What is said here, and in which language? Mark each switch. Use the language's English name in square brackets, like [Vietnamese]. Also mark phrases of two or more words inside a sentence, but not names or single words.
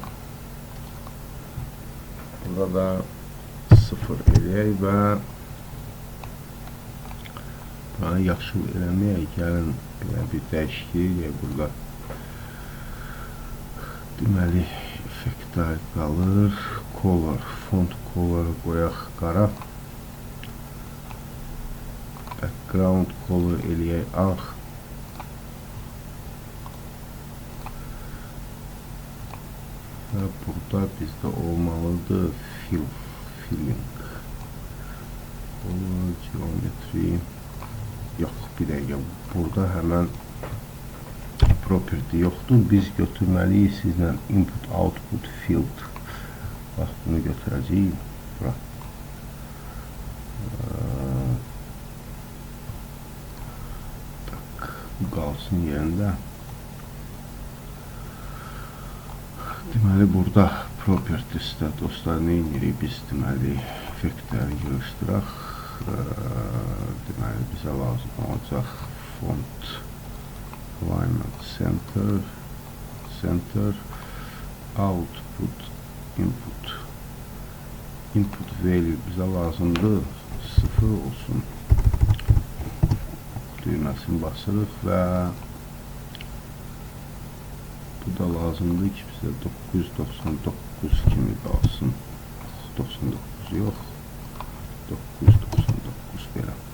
[Azerbaijani] Burada 0 eləyək və Yaşıl eləməyək, gəlin belə bir dəyişiklik eləyək burada. Deməli, effektlər qalır. [English] Color, font color [Azerbaijani] qoyaq qara. [English] Background color [Azerbaijani] eləyək ağ. Və burada bizdə olmalıdır filling. [English] Color, geometry. [Azerbaijani] Yox, bir dəqiqə. Burada həmən property yoxdur. Biz götürməliyik sizlə [English] input output field. [Azerbaijani] Bax, bunu götürəcəyik. Bura. Bu qalsın yerində. Deməli, burada propertiesdə dostlar nə edirik? Biz deməli, effektləri yığışdıraq. Deməli, bizə lazım olacaq [English] font alignment center output input value [Azerbaijani] bizə lazımdır 0 olsun. Düyməsini basırıq və bu da lazımdır ki bizə 999 kimi qalsın. 99 yox, 999 belə.